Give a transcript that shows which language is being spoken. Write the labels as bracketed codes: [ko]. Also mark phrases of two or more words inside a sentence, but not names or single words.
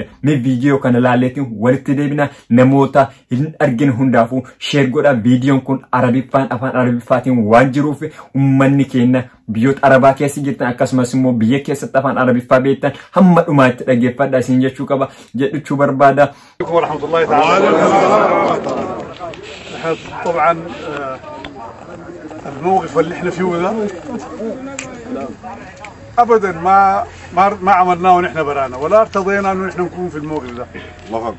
[om] Mee viidiyoo kana laaleetiin walitti deebina namoota hin argine hundaafuu sheer godha. Viidiyoon kun Arabiffaan afaan Arabiffaatiin waan jiruuf ummanni keenya biyyoota Arabaa keessa jirtan akkasumas immoo biyya keessatti afaan Arabiffaa beektan hamma dhumaatti dhaggeeffadhaa isin jechuu qaba jedhuchuu barbaada. [ar] ورحمة الله تعالى. طبعا الموقف اللي احنا فيه ده ابدا ما عملناه ونحن برانا ولا ارتضينا انه نحن نكون في الموقف ده. الله اكبر.